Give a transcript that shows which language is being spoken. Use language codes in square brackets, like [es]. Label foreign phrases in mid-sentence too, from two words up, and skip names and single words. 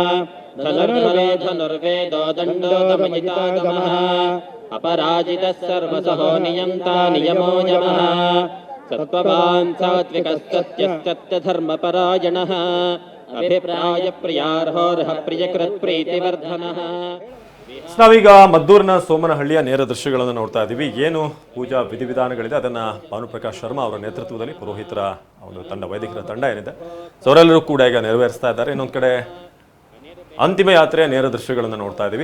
[sa] धनुर्वेदो दण्डो दमयितागमः अपराजितः सर्वसहो नियन्ता नियमो यमः सत्त्ववान् सात्विकस्तत्यस्तत्यधर्मपरायणः अभिप्रायप्रियार्होर्ह प्रियकृत्प्रीतिवर्धनः. [kn] ನಾವೀಗ ಮದ್ದೂರಿನ ಸೋಮನಹಳ್ಳಿಯ ನೇರ ದೃಶ್ಯಗಳನ್ನು ನೋಡ್ತಾ ಇದ್ದೀವಿ. ಏನು ಪೂಜಾ ವಿಧಿವಿಧಾನಗಳಿದೆ ಅದನ್ನು ಭಾನುಪ್ರಕಾಶ್ ಶರ್ಮಾ ಅವರ ನೇತೃತ್ವದಲ್ಲಿ ಪುರೋಹಿತರ ಒಂದು ತಂಡ, ವೈದಿಕರ ತಂಡ ಏನಿದೆ ಸೊ ಅವರೆಲ್ಲರೂ ಕೂಡ ಈಗ ನೆರವೇರಿಸ್ತಾ ಇದ್ದಾರೆ. ಇನ್ನೊಂದು ಕಡೆ ಅಂತಿಮ ಯಾತ್ರೆಯ ನೇರ ದೃಶ್ಯಗಳನ್ನು ನೋಡ್ತಾ ಇದ್ದೀವಿ.